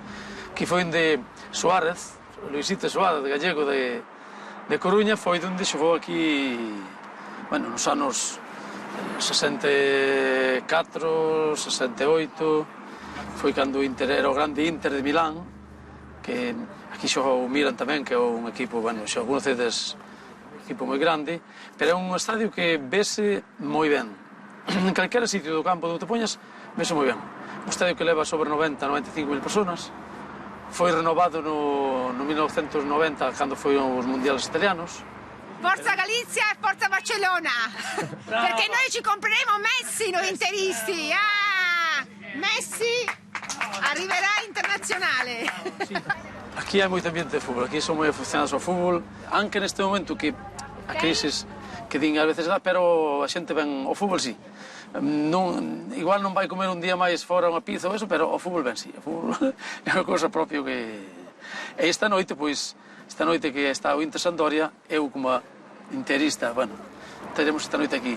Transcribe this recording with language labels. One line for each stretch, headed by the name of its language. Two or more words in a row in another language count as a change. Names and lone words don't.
Galician: Aquí foi onde Suárez, Luisito Suárez, gallego de Coruña, foi onde xogou aquí, bueno, nos anos 64, 68, foi cando era o grande Inter de Milán, que aquí xogou o Milan tamén, que é un equipo, bueno, xa algunos cedes, un equipo moi grande, pero é un estadio que vese moi ben. En calquera sitio do campo onde te poñas, vese moi ben. Un estadio que leva sobre 90-95 mil personas, foi renovado no 1990, cando foron os mundiales italianos.
Italian: Forza Galizia e Forza Barcellona! Perché noi ci compreremo Messi, noi interisti! Ah! Messi arriverà internazionale!
Galician: Aquí hai moito ambiente de fútbol, aquí son moi aficionados ao fútbol, aunque neste momento que a crisis que din a veces dá, pero a xente ven ao fútbol, sí. Igual non vai comer un día máis fora unha pizza ou eso, pero o fútbol ben, sí. O fútbol é unha cousa propia que... E esta noite, pois, esta noite que está o Inter Sampdoria, eu como interista, bueno, teremos esta noite aquí.